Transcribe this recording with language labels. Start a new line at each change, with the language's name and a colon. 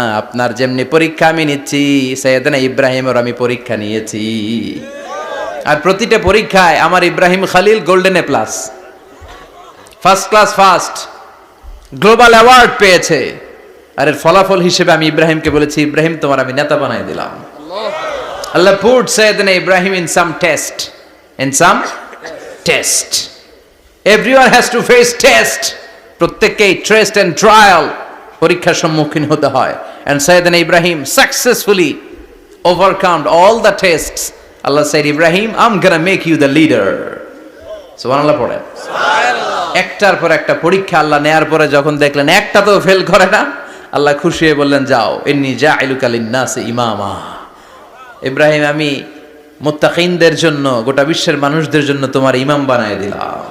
Bangla: আপনার যেমনি পরীক্ষা আমি নিচ্ছি, সাইয়েদনা ইব্রাহিমের আমি পরীক্ষা নিয়েছি। আর প্রতিটা পরীক্ষায় আমার Ibrahim Khalil golden A plus, first class first, global award পেয়েছে। আর এর ফলাফল হিসেবে আমি ইব্রাহিমকে বলেছি, ইব্রাহিম তোমার আমি নেতা বানাই দিলাম।
English: Allah put Sayyidina Ibrahim in some test. In some test. Everyone has to face test.
Bangla: প্রত্যেককেই টেস্ট এন্ড ট্রায়াল, পরীক্ষার সম্মুখীন হতে হয়।
English: And Sayyidina Ibrahim successfully overcome all the tests. Allah said, Ibrahim, I'm gonna make you the leader.
Bangla: সুবহানাল্লাহ পড়েন। সুবহানাল্লাহ। একটার পর একটা পরীক্ষা আল্লাহ নেয়ার পরে যখন দেখলেন একটা তো ফেল করে না, আল্লাহ খুশি হয়ে বললেন, যাও,
Arabic: ইন্নী জাঈলুকা লিন-নাসি ইমামা।
Bangla: ইব্রাহিম, আমি মুত্তাকিনদের জন্য, গোটা বিশ্বের মানুষদের জন্য তোমার ইমাম বানায় দিলাম।